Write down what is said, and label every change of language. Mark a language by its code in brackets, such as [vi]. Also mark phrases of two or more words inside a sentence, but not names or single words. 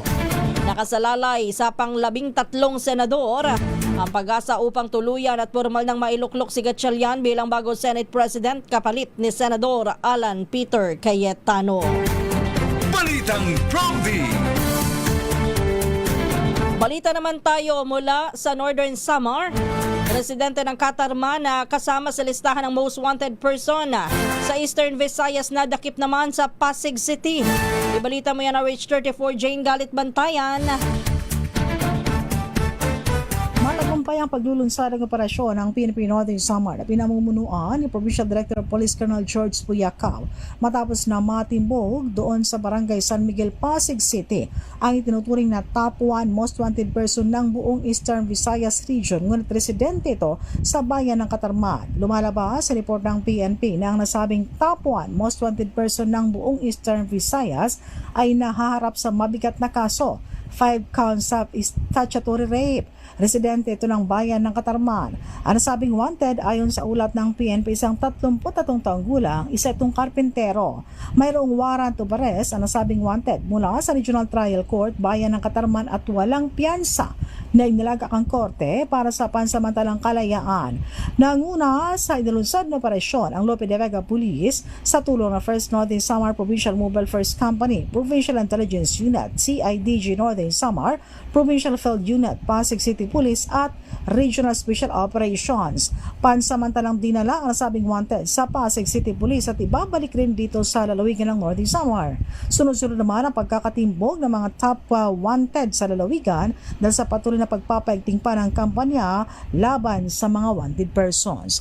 [tl] Nakasalalay sa pang-13 senador ang pag-asa upang tuluyan at formal nang mailuklok si Gatchalian bilang bago [en] Senate President [tl] kapalit ni Senador Alan Peter Cayetano. Balitang Promdi. Balita naman tayo mula sa Northern Samar. Residente ng Katarman na kasama sa listahan ng [en] most wanted person [tl] sa Eastern Visayas na dakip naman sa Pasig City. Ibalita mo yan na RH34 Jane Galit Bantayan. Matagumpay ang paglulunsad ng operasyon ng PNP Northern Samar na pinamumunuan ni [en] Provincial Director of Police Colonel [tl] George Puyakaw matapos na matimbog doon sa Barangay San Miguel, Pasig City ang itinuturing na [en] top 1 most wanted person [tl] ng buong Eastern Visayas region, ngunit residente ito sa bayan ng Katarman. Lumalabas sa report ng PNP na ang nasabing [en] top 1 most wanted person [tl] ng buong Eastern Visayas ay nahaharap sa mabigat na kaso, [en] 5 counts of statutory rape. [tl] Residente ito ng bayan ng Katarman. Ang nasabing wanted ayon sa ulat ng PNP isang 33 taong gulang, isa itong karpentero. Mayroong [en] warrant of arrest [tl] ang nasabing wanted mula sa Regional Trial Court bayan ng Katarman at walang piyansa na inilagak ang korte para sa pansamantalang kalayaan. Nanguna sa inilunsad na operasyon ang Lope de Vega Police sa tulong ng First Northern Samar Provincial Mobile First Company, Provincial Intelligence Unit, CIDG Northern Samar, Provincial Field Unit, Pasig City Police at Regional Special Operations. Pansamantalang dinala ang nasabing wanted sa Pasig City Police at ibabalik rin dito sa lalawigan ng Northern Samar. Sunod-sunod naman ang pagkakatimbog ng mga top wanted sa lalawigan dahil sa patuloy na pagpapaigting pa ng kampanya laban sa mga [en] wanted persons.